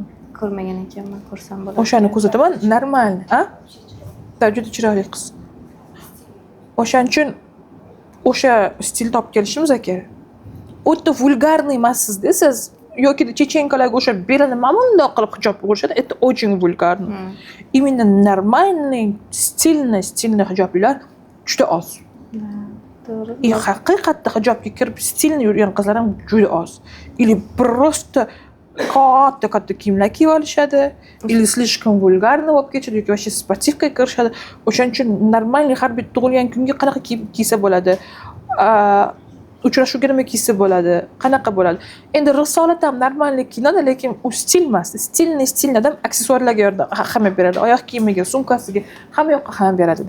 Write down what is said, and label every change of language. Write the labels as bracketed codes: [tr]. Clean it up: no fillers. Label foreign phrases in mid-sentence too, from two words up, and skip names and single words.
[uz] Ko'rmagan ekanman, ko'rsam bo'ladi. O'shani kuzataman, normalniy, a? Juda chiroyli qiz. O'shaning uchun o'sha stil topib kelishimiz kerak. O'ta vulgarniy emassiz-da siz yoki chechenkalarga o'sha belini mana bundoq qilib hijob o'rishadi, [ru] это очень vulgarно. Именно нормальный, стильный [uz] hijoblar juda oz. To'g'ri. И haqiqatda hijobga kirib stilni yurgan qizlar ham juda oz. [ru] Или просто [uz] katta kiyimlar kiyib olishadi, [ru] или слишком [uz] vulgarni bo'lib ketadi yoki вообще sportivkaga kirishadi. O'shaning uchun normalniy har bir tug'ilgan kunga qanaqa kiysa bo'ladi? Uchrashuvga nima kiysa bo'ladi? Qanaqa bo'ladi? Endi risolat ham normalniy kiyinadi, lekin u stil emas. Stilni odam aksessuarlarga yordam ahamiyat beradi. Oyoq kiyimiga, sumkasiga, hamma yoqqa ahamiyat beradi-da.